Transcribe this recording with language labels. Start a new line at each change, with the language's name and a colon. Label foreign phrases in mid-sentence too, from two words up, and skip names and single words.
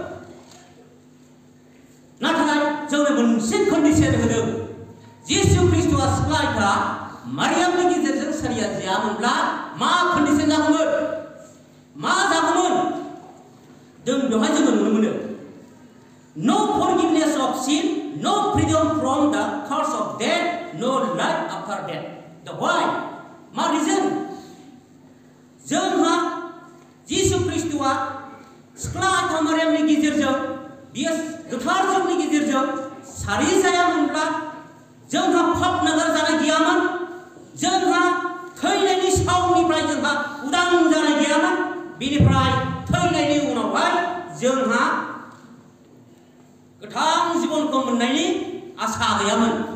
Bodo: नाथाय जोंनो मोनसे कन्डिसन होदों, जिसु ख्रिस्टआ सिख्ला आइथा मारियामनि गेजेरजों सारिया जायामोनब्ला मा कन्डिसन जागौमोन, मा जागौमोन? जों बेवहाय जोङो नुनो मोनो
English: no forgiveness of sin, no freedom from the curse of death, no life after death. The why?
Bodo: मा reason? जोंहा जिसु ख्रिस्टआ सिख्ला आइथा मारियामनि गेजेरजों बियो गोथार जिउनि गेजेरजों सारि जायामोनब्ला जोंहा पाप नागार जानाय गैयामोन, जोंहा थैनायनि सावनिफ्राय जोंहा उदां जानाय गैयामोन, बेनिफ्राय थैनायनि उनावहाय जोंहा गोथां जिबनखौ मोननायनि आसा गैयामोन।